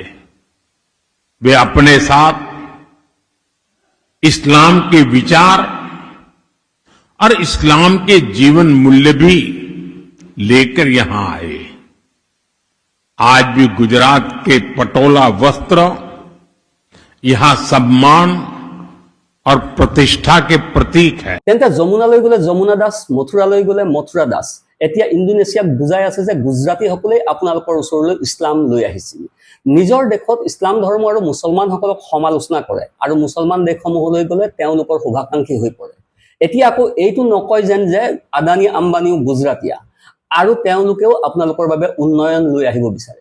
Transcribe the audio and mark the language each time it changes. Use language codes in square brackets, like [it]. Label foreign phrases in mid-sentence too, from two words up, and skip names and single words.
[hi] वे अपने साथ इस्लाम के विचार और इस्लाम के जीवन मूल्य भी लेकर यहां आए। आज भी गुजरात के पटोला वस्त्र यहां सम्मान और प्रतिष्ठा के प्रतीक है। [as] তেন্তে যমুনালৈ গলে যমুনা দাস, মথুৰালৈ গলে মথুৰা দাস। এতিয়া ইণ্ডোনেছিয়াক বুজাই আছে যে গুজৰাটীসকলে আপোনালোকৰ ওচৰলৈ ইছলাম লৈ আহিছিল। নিজৰ দেশত ইছলাম ধৰ্ম আৰু মুছলমানসকলক সমালোচনা কৰে, আৰু মুছলমান দেশসমূহলৈ গলে তেওঁলোকৰ শুভাকাংক্ষী হৈ পৰে। এতিয়া আকৌ এইটো নকয় যেন যে আদানী আম্বানীও গুজৰাটীয়া আৰু তেওঁলোকেও আপোনালোকৰ বাবে উন্নয়ন লৈ আহিব বিচাৰে।